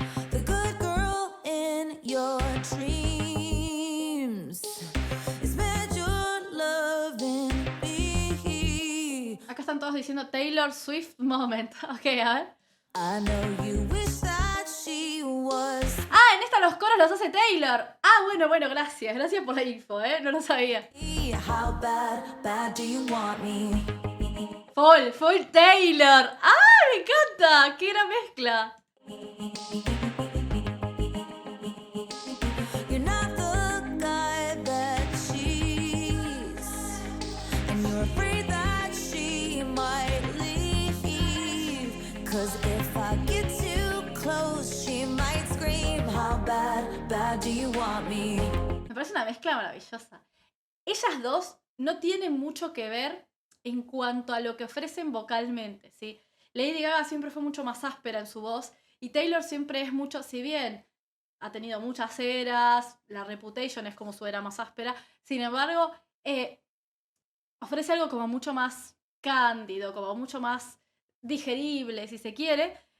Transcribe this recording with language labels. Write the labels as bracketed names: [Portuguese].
[English] The good girl in your dreams is meant your loving me. [Spanish] Acá están todos diciendo Taylor Swift moment. Ok, a ver. [English] I know you wish that she was. [Spanish] Ah, en esta los coros los hace Taylor. Ah, bueno, gracias. Gracias por la info, no lo sabía. [English] How bad do you want me? [Spanish] Full Taylor. ¡Ah, me encanta! ¡Qué gran mezcla! [English] You're not the guy that she's, and you're afraid that she might leave. 'Cause if I get too close, she might scream. How bad do you want me? [Spanish] Me parece una mezcla maravillosa. Ellas dos no tienen mucho que ver en cuanto a lo que ofrecen vocalmente, ¿sí? Lady Gaga siempre fue mucho más áspera en su voz y Taylor siempre es mucho, si bien ha tenido muchas eras, la Reputation es como su era más áspera, sin embargo, ofrece algo como mucho más cándido, como mucho más digerible, si se quiere.